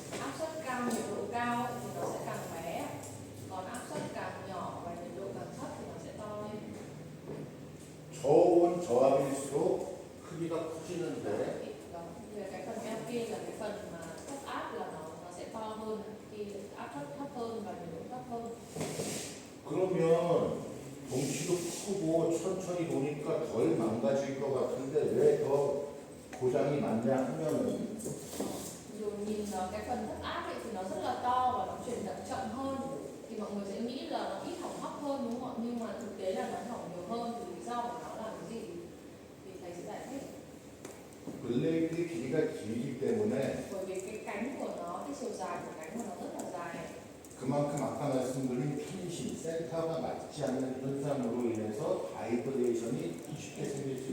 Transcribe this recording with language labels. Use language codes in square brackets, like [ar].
[vi] áp suất cao, nhiệt độ cao thì nó sẽ càng bé, còn áp suất càng nhỏ và nhiệt độ càng thấp thì nó sẽ to lên. [ko] 저온, 저압일수록 크기가 커지는데 [vi] Đó, về cái phần FP là cái phần mà thấp áp là nó sẽ to hơn, khi áp suất thấp hơn và nhiệt độ thấp hơn. [ko] 그러면 덩치도 크고 천천히 도니까 덜 망가질 것 같은데 왜 더 고장이 많냐 하면은 [vi] Rồi nhìn cái phần thấp áp ấy thì nó rất là to và nó chuyển động chậm hơn, thì mọi người sẽ nghĩ là nó ít hỏng hóc hơn đúng không ạ? Nhưng mà thực tế là nó hỏng nhiều hơn, thì lý do của nó là cái gì thì thầy sẽ giải thích. [ko] 블레이드 길이가 길기 때문에 [vi] Bởi vì cái cánh của nó, cái chiều dài của cánh của nó rất là dài. [ko] 그만큼 아까 말씀드린 핀시, 센터가 맞지 않는 현상으로 인해서 바이브레이션이 쉽게 생길 수